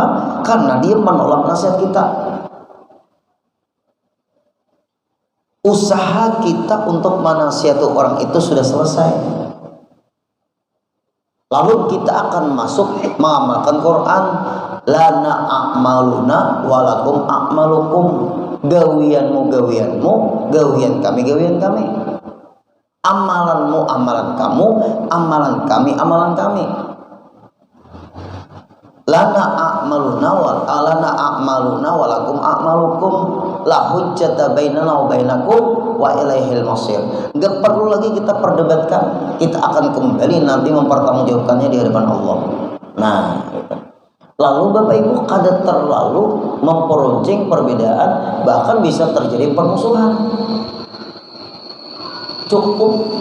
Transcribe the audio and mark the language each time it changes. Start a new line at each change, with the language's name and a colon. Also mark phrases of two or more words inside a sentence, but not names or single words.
Indonesian: Karena dia menolak nasihat kita. Usaha kita untuk menasihati orang itu sudah selesai. Lalu kita akan masuk mengamalkan Quran.
Arabic: لنا أعمالنا ولكم أعمالكم.
Banjar: Gawianmu gawianmu, gawian kami gawian kami.
Indonesian: Amalanmu amalan kamu, amalan kami amalan kami.
Arabic: لنا أعمالنا ولكم أعمالكم. لا حجة بيننا وبينكم وإليه المصير.
Indonesian: Enggak perlu lagi kita perdebatkan. Kita akan kembali nanti mempertanggungjawabkannya di hadapan Allah. Nah, gitu. Lalu Bapak Ibu, kada terlalu memperuncing perbedaan, bahkan bisa terjadi permusuhan. Cukup.